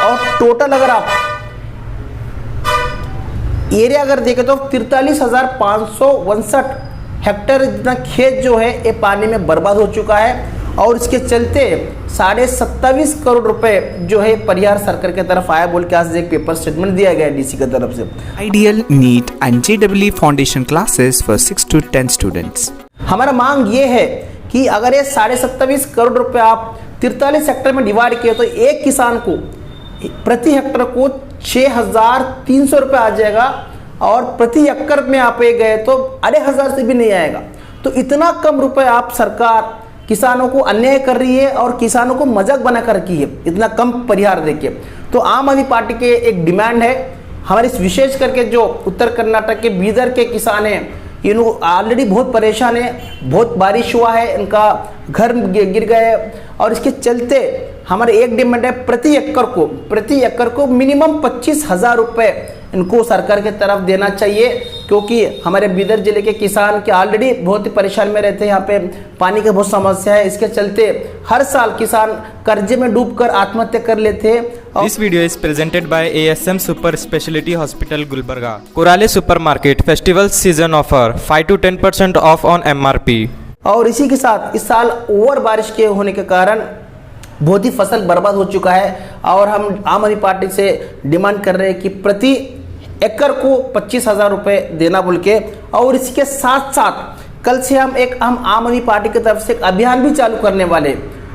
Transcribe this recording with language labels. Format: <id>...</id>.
<hi>और टोटल अगर आप एरिया अगर देखें तो 43,559 हेक्टेयर जितना खेत जो है ये पानी में बर्बाद हो चुका है, और इसके चलते 27.5 करोड़ रुपए जो है परिहार सरकार की तरफ आया बोल के आज एक पेपर स्टेटमेंट दिया गया डीसी की तरफ से।</hi> <en>Ideal, NEET and JEE foundation classes for 6 to 10 students.</en> <hi>हमारा मांग ये है कि अगर ये 27.5 करोड़ रुपए आप 43 हेक्टेयर में डिवाइड किए तो एक किसान को प्रति हेक्टेयर को 6,300 रुपये आ जाएगा, और प्रति एकड़ में आप गए तो 2,500 से भी नहीं आएगा। तो इतना कम रुपए आप सरकार किसानों को अन्याय कर रही है और किसानों को मजाक बना कर रखी है इतना कम परिहार देके। तो आम आदमी पार्टी के एक डिमांड है, हमारे विशेष करके जो उत्तर कर्नाटक के बीदर के किसान हैं, इन्हों ऑलरेडी बहुत परेशान है, बहुत बारिश हुआ है, इनका घर गिर गए, और इसके चलते हमारे एक डिमांड है प्रति एकड़ को मिनिमम 25,000 रुपये इनको सरकार की तरफ देना चाहिए, क्योंकि हमारे बीदर जिले के किसान के ऑलरेडी बहुत ही परेशान में रहते हैं। यहाँ पे पानी की बहुत समस्या है, इसके चलते हर साल किसान कर्जे में डूबकर आत्महत्या कर लेते हैं।</hi> <en>This video is presented by ASM Super Speciality Hospital Gulbarga. Kurale Supermarket Festival Season Offer 5 to 10% off on MRP.</en> <hi>और इसी के साथ इस साल ओवर बारिश के होने के कारण बहुत ही फसल बर्बाद हो चुका है, और हम आम आदमी पार्टी से डिमांड कर रहे हैं कि प्रति एकड़ को 25,000 रुपये देना बोल के। और इसके साथ साथ कल से हम आम आदमी पार्टी की तरफ से एक अभियान भी चालू करने वाले हैं।</hi>